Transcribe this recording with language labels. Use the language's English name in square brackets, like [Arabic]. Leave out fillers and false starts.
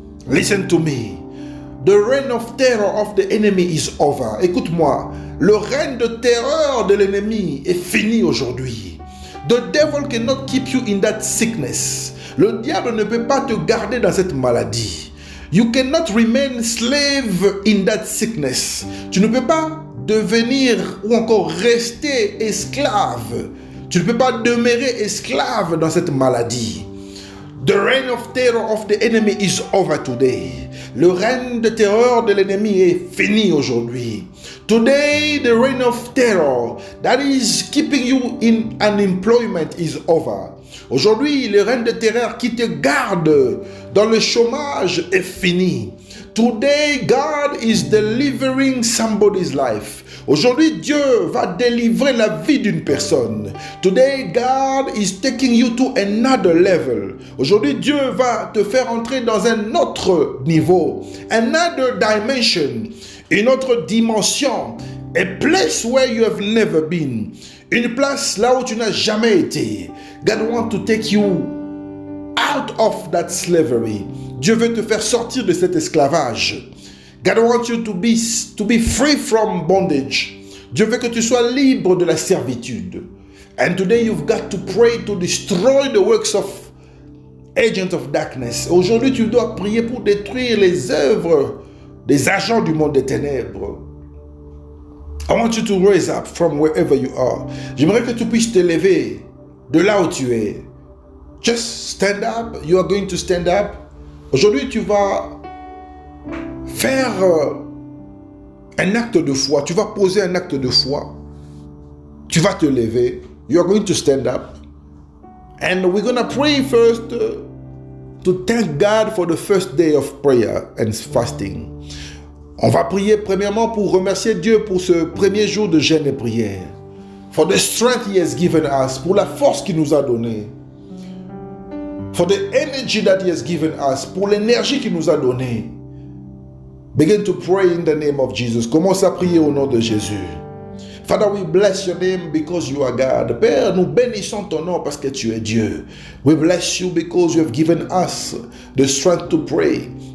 [English] Listen to me. The reign of terror of the enemy is over. [French] Écoute-moi. Le règne de terreur de l'ennemi est fini aujourd'hui. [English] The devil cannot keep you in that sickness. [French] Le diable ne peut pas te garder dans cette maladie. [English] You cannot remain slave in that sickness. [French] Tu ne peux pas devenir ou encore rester esclave. Tu ne peux pas demeurer esclave dans cette maladie. [English] The reign of terror of the enemy is over today. [French] Le règne de terreur de l'ennemi est fini aujourd'hui. [English] Today, the reign of terror that is keeping you in unemployment is over. [French] Aujourd'hui, le règne de terreur qui te garde dans le chômage est fini. [English] Today, God is delivering somebody's life. [French] Aujourd'hui, Dieu va délivrer la vie d'une personne. [English] Today, God is taking you to another level. [French] Aujourd'hui, Dieu va te faire entrer dans un autre niveau, [English] another dimension, [French] une autre dimension, [English] a place where you have never been, [French] une place là où tu n'as jamais été. [English] God wants to take you out of that slavery. [French] Dieu veut te faire sortir de cet esclavage. [English] God wants you to be free from bondage. [French] Dieu veut que tu sois libre de la servitude. [English] And today you've got to pray to destroy the works of agents of darkness. [French] Aujourd'hui, tu dois prier pour détruire les œuvres des agents du monde des ténèbres. [English] I want you to raise up from wherever you are. [French] J'aimerais que tu puisses te lever de là où tu es. [English] Just stand up. You are going to stand up. [French] Aujourd'hui, tu vas faire un acte de foi. Tu vas poser un acte de foi. Tu vas te lever. [English] You are going to stand up. And we're going to pray first to thank God for the first day of prayer and fasting. [French] On va prier premièrement pour remercier Dieu pour ce premier jour de jeûne et prière. [English] For the strength He has given us. [French] Pour la force qu'il nous a donnée. [English] For the energy that He has given us. [French] Pour l'énergie qu'il nous a donnée. [English] Begin to pray in the name of Jesus. [French] Commence à prier au nom de Jésus. [English] Father, we bless your name because you are God. [French] Père, nous bénissons ton nom parce que tu es Dieu. [English] We bless you because you have given us the strength to pray.